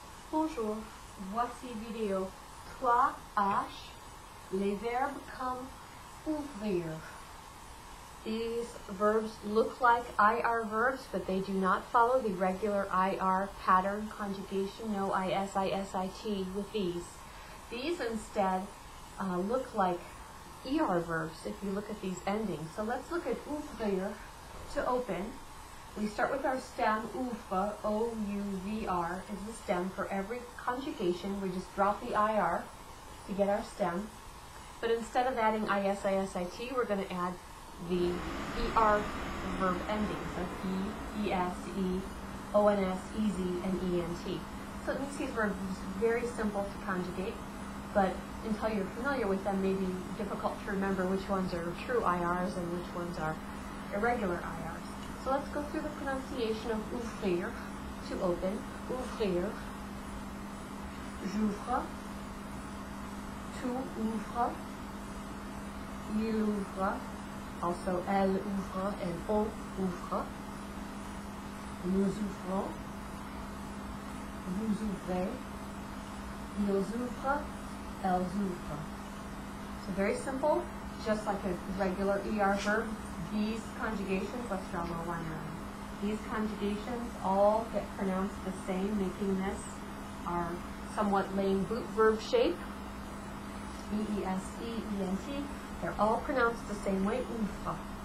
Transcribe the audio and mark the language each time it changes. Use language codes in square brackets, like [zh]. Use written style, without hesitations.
[fr] Bonjour, voici vidéo 3H, les verbes comme ouvrir. [en] These verbs look like IR verbs, but they do not follow the regular IR pattern conjugation, no IS, ISIT with these. These instead look like ER verbs if you look at these endings. So let's look at ouvrir, to open. We start with our stem, ouvre, O-U-V-R, is the stem for every conjugation. We just drop the IR to get our stem. But instead of adding IS, ISIT, we're going to add the ER verb endings of E, ES, E, ONS, EZ, and ENT. So it makes these verbs very simple to conjugate, but until you're familiar with them, maybe difficult to remember which ones are true IRs and which ones are irregular IRs. So let's go through the pronunciation of ouvrir, to open. [fr] Ouvrir, j'ouvre, tu ouvres, il ouvre, also elle ouvre and on ouvre, nous ouvrons, vous ouvrez, ils ouvrent, elles ouvrent. [en] So very simple, just like a regular ER verb. These conjugations, let's draw a little line around. These conjugations all get pronounced the same, making this our somewhat lame boot verb shape. E-E-S-E, E-N-T. They're all pronounced the same way. Ouvre.